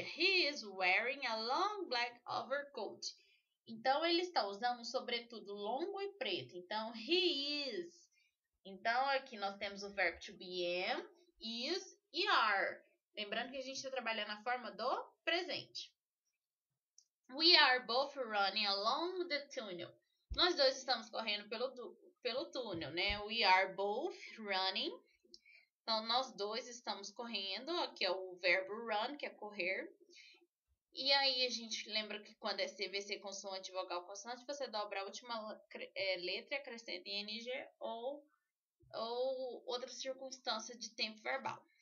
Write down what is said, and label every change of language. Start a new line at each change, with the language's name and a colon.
English: He is wearing a long black overcoat.
Portuguese: Então, ele está usando um sobretudo longo e preto. Então,
English: he is.
Portuguese: Então, aqui nós temos o verbo to be am, is e are. Lembrando que a gente está trabalhando a forma do presente.
English: We are both running along the tunnel.
Portuguese: Nós dois estamos correndo pelo túnel, né?
English: We are both running.
Portuguese: Então, nós dois estamos correndo. Aqui é o verbo run, que é correr. E aí, a gente lembra que quando é CVC, consoante, vogal, consoante, você dobra a última letra e acrescenta ing ou outra circunstância de tempo verbal.